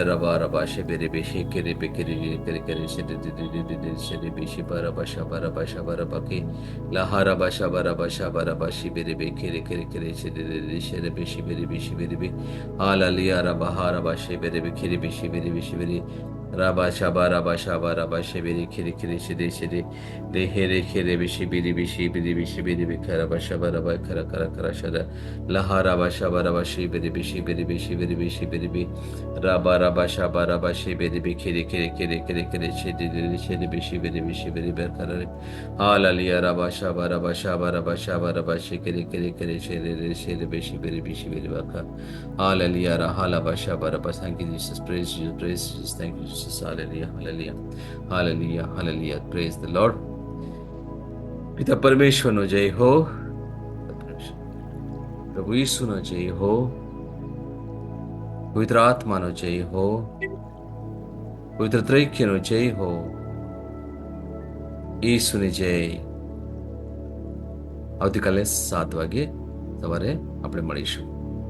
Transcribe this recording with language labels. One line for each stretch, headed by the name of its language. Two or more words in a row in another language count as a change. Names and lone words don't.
English: રા બારા બાશે બેરે બિશી ખેરી બેકેરી ખેરી ખેરી શેરી દી શેરી બિશી બારા બાશા બકે લહારા બાશા બાશી બેરે બેકેરી ખેરી ખેરી શેરી બિશી બેરે બિશી બેરે બી હાલાલિયા રા બહા રા બાશે બેરે બેકેરી બિશી બેરે બિશી બેરે Rabba Rabba Shibiri Kiri Kiri Shidi Shidi De Here Kiri Bishi Biri Bishi Biri Bishi Biri Bikara Bashaba Rabba Kara Kara Kara Shada Lahara Bashaba Rabba Shibiri Bishi Biri Bishi Biri Bishi Biri Bi Rabba Rabba Shibiri Bikiri Kiri Kiri Kiri Kiri Shidi Shidi Bishi Biri Bishi Biri Berkara Halalia Rabba Shaba Shikiri Kiri Kiri Shidi Shidi Bishi Biri Bishi Biri Baka Halalia Rahala Bashaba Rabba. Thank you, Jesus. Praise you, praise Jesus. Thank you, Jesus. Hallelujah, hallelujah, hallelujah, hallelujah. Praise the Lord.
Gujarati: પિતા પરમેશ્વરનો જય હો, પ્રભુ ઈસુનો જય હો, પવિત્ર આત્માનો જય હો, પવિત્ર ત્રૈક્યનો જય હો. ઈસુની જય. આવતીકાલે 7 વાગે સવારે આપણે મળીશું.